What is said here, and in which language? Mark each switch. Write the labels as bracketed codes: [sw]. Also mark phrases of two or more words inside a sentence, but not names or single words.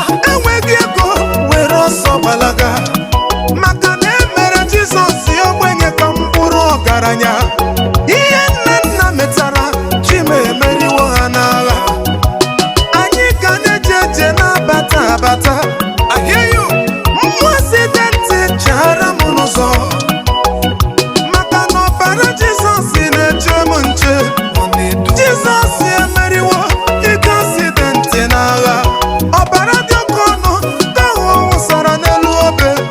[ig] Enweghị ego were ọsọ gbalaga. Maka na e mere Jizọs ogbenye ka m bụrụ ọgaranya. Ihe nna nna metara, Chi m emeriwo ha n'agha. Anyị ka na-eje eje na-abata abata. [en] I hear you. [ig] Mmụọ si dị ntị chara m n'ụzọ. Maka na ọbara Jizọs na-eche m nche. Jizọs emeriwo ike aksidenti n'agha. Ọbara dị oke ọnụ ka ahụ ọ wụsara n'elu obe.